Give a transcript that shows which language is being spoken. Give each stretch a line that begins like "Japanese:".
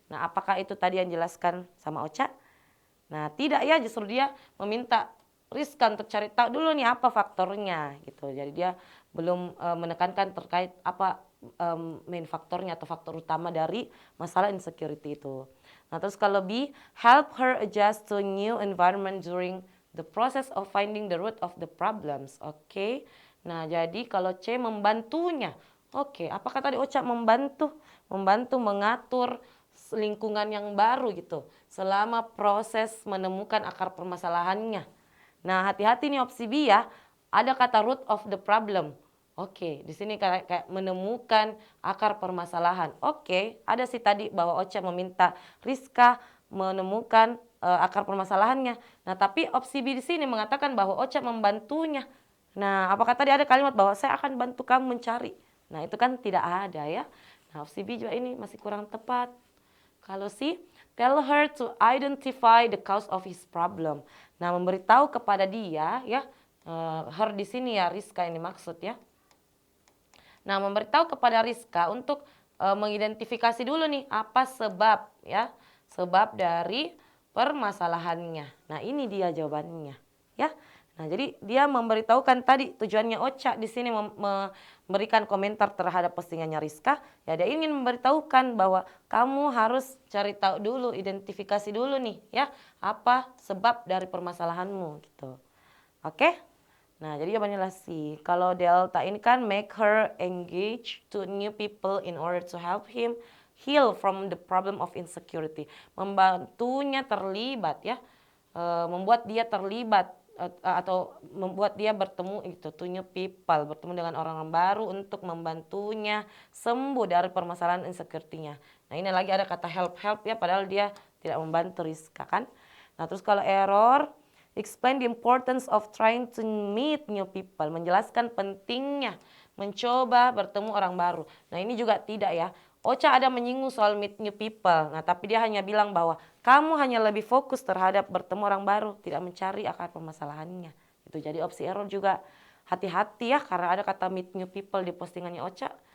Indonesian: Nah, apakah itu tadi yang dijelaskan sama Ocha? Nah, tidak ya, justru dia meminta Rizka untuk cari tahu dulu nih apa faktornya gitu. Jadi dia belum menekankan terkait apa main faktornya atau faktor utama dari masalah insecurity itu. Nah, terus kalau
English: B, help her adjust to new environment during the process of finding the root of the problems. Oke.
Indonesian: Nah, jadi kalau C membantunya. Oke, apakah tadi Ocha membantu mengatur lingkungan yang baru gitu selama proses menemukan akar permasalahannya. Nah, hati-hati nih opsi B ya. Ada kata
English: root of the problem.
Indonesian: Oke, di sini kayak menemukan akar permasalahan. Oke, ada sih tadi bahwa Ocha meminta Rizka menemukan akar permasalahannya. Nah, tapi opsi B di sini mengatakan bahwa Ocha membantunya. Nah, apakah tadi ada kalimat bahwa saya akan bantu kamu mencari? Nah, itu kan tidak ada ya. Nah, opsi B juga ini masih kurang tepat. Kalau C,
English: tell her to identify the cause of his problem.
Indonesian: Nah, memberitahu kepada dia ya, her di sini ya Rizka ini maksud ya. Nah, memberitahu kepada Rizka untuk mengidentifikasi dulu nih apa sebab ya, sebab dari permasalahannya. Nah, ini dia jawabannya ya. Nah, jadi dia memberitahukan tadi tujuannya Ocha di sini memberikan komentar terhadap postingannya Rizka. Ya, dia ingin memberitahukan bahwa kamu harus cari tahu dulu, identifikasi dulu nih ya, apa sebab dari permasalahanmu gitu. Oke? Nah, jadi jawabannya adalah C. Kalau delta ini kan
English: make her engage to new people in order to help him heal from the problem of insecurity.
Indonesian: Membantunya terlibat ya, membuat dia terlibat atau membuat dia bertemu itu
English: to new people,
Indonesian: bertemu dengan orang baru untuk membantunya sembuh dari permasalahan insecurity-nya. Nah, ini lagi ada kata help ya, padahal dia tidak membantu Rizka kan. Nah, terus kalau
English: error, explain the importance of trying to meet new people.
Indonesian: Menjelaskan pentingnya mencoba bertemu orang baru. Nah, ini juga tidak ya. Ocha ada menyinggung soal
English: meet new people.
Indonesian: Nah, tapi dia hanya bilang bahwa kamu hanya lebih fokus terhadap bertemu orang baru, tidak mencari akar permasalahannya. Itu jadi opsi error juga. Hati-hati ya karena ada kata
English: meet new people
Indonesian: di postingannya Ocha.